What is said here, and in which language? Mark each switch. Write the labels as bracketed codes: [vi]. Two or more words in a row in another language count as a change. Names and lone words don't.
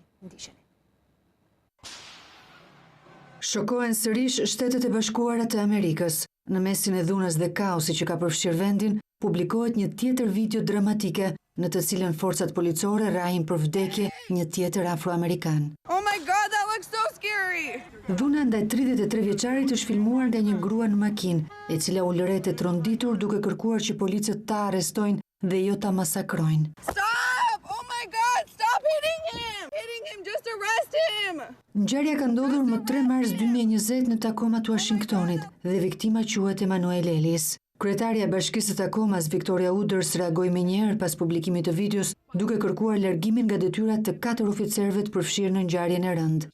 [sq] Ndiqeni. Shokohen sërish Shtetet e Bashkuara të Amerikës. Në mesin e dhunës dhe kaosi që ka përfshirë vendin, publikohet një tjetër video dramatike në të cilën forcat policore rahin për vdekje një tjetër afroamerikan. [en] Oh my God, that looks so scary! [sq] Dhuna ndaj 33 vjeçarit është filmuar nga një grua në makinë, e cila u lëret e tronditur duke kërkuar që policët ta arrestojnë dhe jo ta masakrojnë. [en] Stop! Oh my God, stop hitting him! Hitting him, just arrest him! [sq] Ngjarja ka ndodhur më 3 mars 2020 në Tacoma të Washingtonit dhe viktima quhet Emanuel Ellis. Kryetarja e Bashkisë së Tacomas, Victoria Uders, reagoi menjëherë pas publikimit të videos, duke kërkuar largimin nga detyrat të 4 oficerëve të përfshirë në ngjarjen e rëndë.